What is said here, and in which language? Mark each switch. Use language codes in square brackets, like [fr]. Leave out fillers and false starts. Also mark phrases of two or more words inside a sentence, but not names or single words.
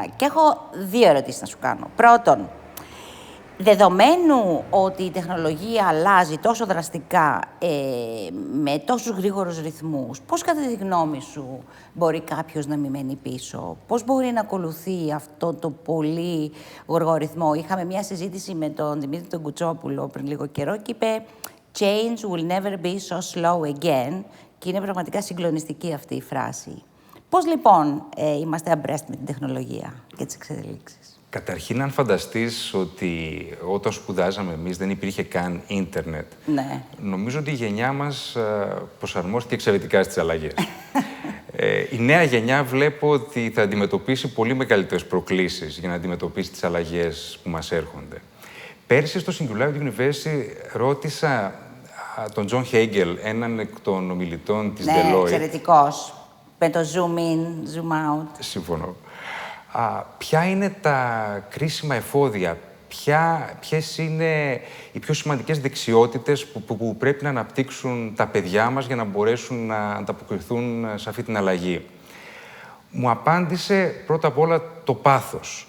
[el] Και έχω 2 ερωτήσεις να σου κάνω. Πρώτον, δεδομένου ότι η τεχνολογία αλλάζει τόσο δραστικά, με τόσους γρήγορους ρυθμούς, πώς κατά τη γνώμη σου μπορεί κάποιος να μην μένει πίσω? Πώς μπορεί να ακολουθεί αυτό το πολύ γοργό ρυθμό? Είχαμε μια συζήτηση με τον Δημήτρη τον Κουτσόπουλο πριν λίγο καιρό και είπε [en] «Change will never be so slow again» [el] και είναι πραγματικά συγκλονιστική αυτή η φράση. Πώς λοιπόν είμαστε abreast με την τεχνολογία και τις εξελίξεις? Καταρχήν, αν φανταστείς ότι όταν σπουδάζαμε εμείς δεν υπήρχε καν ίντερνετ, ναι, νομίζω ότι η γενιά μας προσαρμόστηκε εξαιρετικά στις αλλαγές. Η νέα γενιά βλέπω ότι θα αντιμετωπίσει πολύ μεγαλύτερες προκλήσεις για να αντιμετωπίσει τις αλλαγές που μας έρχονται. Πέρσι στο Singularity University ρώτησα τον Τζον Χέγγελ, έναν εκ των ομιλητών της Deloitte. Ναι, εξαιρετικός. Με το [en] zoom in, zoom out. [el] Συμφωνώ. Ποια είναι τα κρίσιμα εφόδια, ποιες είναι οι πιο σημαντικές δεξιότητες που πρέπει να αναπτύξουν τα παιδιά μας για να μπορέσουν να ανταποκριθούν σε αυτή την αλλαγή. Μου απάντησε πρώτα απ' όλα το πάθος.